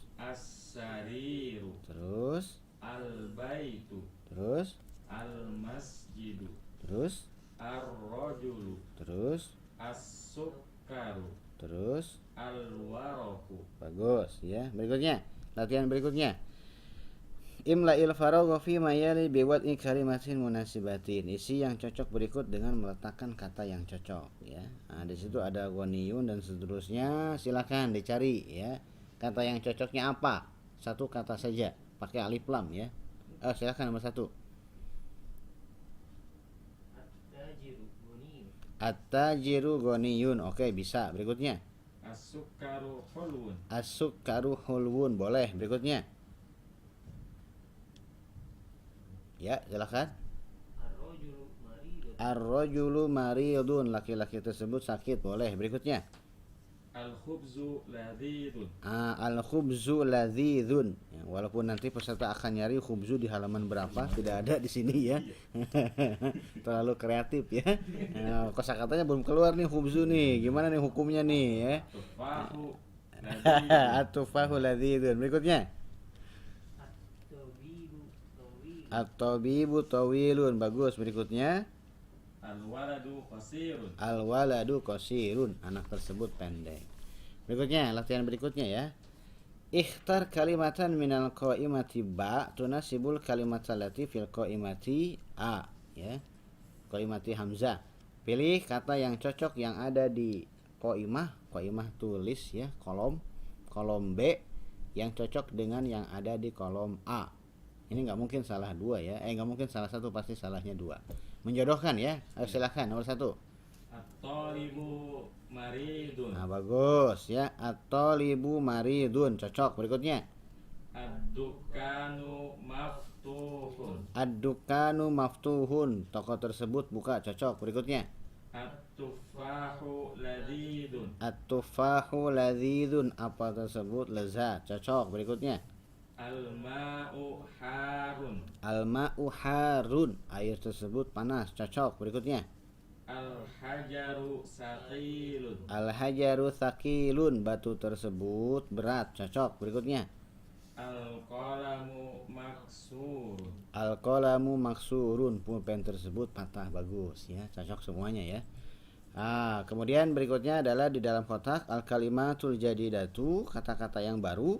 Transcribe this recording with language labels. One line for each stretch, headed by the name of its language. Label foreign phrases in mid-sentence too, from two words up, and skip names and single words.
Arabic: السرير,
Indonesian: Terus.
Arabic: البيت,
Indonesian: Terus.
Arabic: المسجد,
Indonesian: Terus.
Arabic: الرجل,
Indonesian: Terus.
Arabic: السكر,
Indonesian: Terus.
Arabic: الورق.
Indonesian: Bagus ya. Berikutnya. Latihan berikutnya.
Arabic: املأ الفراغ في ما يلي بوضع كلمة مناسبة.
Indonesian: Isi yang cocok berikut dengan meletakkan kata yang cocok ya. Nah, di situ ada ghaniyun dan seterusnya. Silakan dicari ya. Kata yang cocoknya apa? Satu kata saja, pakai alif lam ya. Silakan nomor 1.
Arabic: التاجر غني.
Indonesian: Oke, bisa. Berikutnya.
Arabic: السكر حلو. السكر حلو.
Indonesian: Boleh. Berikutnya. Ya, silakan.
Arabic: الرجل مريض.
Indonesian: Laki-laki tersebut sakit. Boleh. Berikutnya.
Arabic: الخبز لذيذ. الخبز لذيذ.
Indonesian: Ya, walaupun nanti peserta akan nyari khubzu di halaman berapa, tidak ada di sini ya. Terlalu kreatif ya. Kosakatanya belum keluar nih khubzu nih. Gimana nih hukumnya nih ya?
Arabic: تفاح لذيذ. التفاح لذيذ. Berikutnya. الطبيب طويل.
Indonesian: Bagus. Berikutnya.
Arabic: الولد قصير. الولد قصير.
Indonesian: Anak tersebut pendek. Berikutnya, latihan berikutnya ya.
Arabic: اختر كلمة من القائمة ب تناسب الكلمة التي في القائمة أ ya. قائمة همزة.
Indonesian: Pilih kata yang cocok yang ada di qaimah tulis ya, kolom B yang cocok dengan yang ada di kolom A. Ini nggak mungkin salah dua ya. Nggak mungkin salah satu, pasti salahnya dua. Menjodohkan ya. Ayo silakan nomor 1.
Arabic: الطالب مريض.
Indonesian: Nah, bagus ya.
Arabic: الطالب مريض.
Indonesian: Cocok. Berikutnya.
Arabic: الدكان مفتوح. الدكان مفتوح.
Indonesian: Toko tersebut buka. Cocok. Berikutnya.
Arabic: التفاح لذيذ. التفاح لذيذ.
Indonesian: Apel tersebut lezat. Cocok. Berikutnya.
Arabic: الماء حار. الماء حار.
Indonesian: Air tersebut panas. Cocok. Berikutnya.
Arabic: الحجر ثقيل. الحجر ثقيل.
Indonesian: Batu tersebut berat. Cocok. Berikutnya.
Arabic: القلم مكسور. القلم مكسور.
Indonesian: Pulpen tersebut patah. Bagus ya. Cocok semuanya ya. Kemudian berikutnya adalah di dalam kotak
Arabic: الكلمات الجديدة,
Indonesian: kata-kata yang baru.